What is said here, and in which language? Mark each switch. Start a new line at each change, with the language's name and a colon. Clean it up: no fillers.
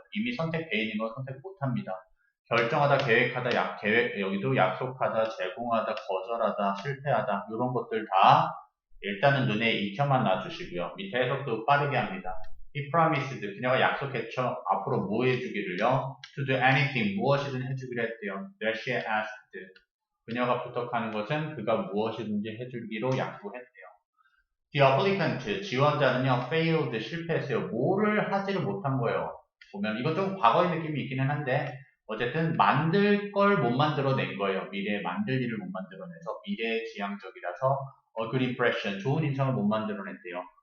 Korean: 이미 선택되어 있는 건 선택 못합니다. 결정하다, 계획하다, 여기도 약속하다, 제공하다, 거절하다, 실패하다 이런 것들 다 일단은 눈에 익혀만 놔주시고요. 밑에 해석도 빠르게 합니다.
English: He promised,
Korean: 그녀가 약속했죠. 앞으로 뭐 해주기를요?
English: To do anything,
Korean: 무엇이든 해주기로 했대요.
English: That she asked,
Korean: 그녀가 부탁하는 것은 그가 무엇이든지 해주기로 약속했대요.
English: The applicant,
Korean: 지원자는요,
English: failed,
Korean: 실패했어요. 뭐를 하지를 못한 거예요. 보면 이건 좀 과거의 느낌이 있기는 한데 어쨌든 만들 걸 못 만들어낸 거예요. 미래에 만들 일을 못 만들어내서 미래지향적이라서
English: good impression,
Korean: 좋은 인상을 못 만들어냈대요.